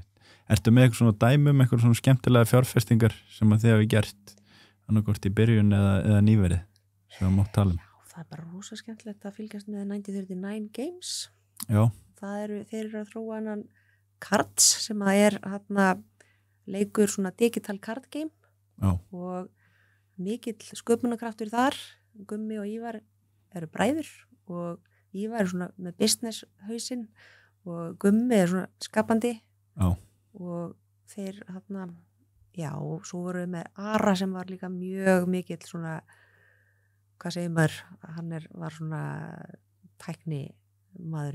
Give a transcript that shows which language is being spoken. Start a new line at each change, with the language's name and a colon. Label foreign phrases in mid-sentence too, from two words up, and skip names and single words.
Icelandic: Ertu með eitthvað svona dæmum, eitthvað svona skemmtilega fjárfestingar sem að þið hafi gert annarkort í byrjun eða nýverið sem að mátt tala um? Já, það bara rosa skemmtilegt að fylgjast með 1939 Games. Já. Þeir eru að þróa annan cards sem að leikur svona
English: digital card game.
Icelandic: Já. Og mikill sköpunarkraftur þar. Gummi og Ívar eru bræður og Ívar er svona með business hausinn og Gummi er svona skapandi. Já. Og þeir og svo voru við með Ara sem var líka mjög mikill svona, hvað segir maður, hann var svona tækni maðurinn,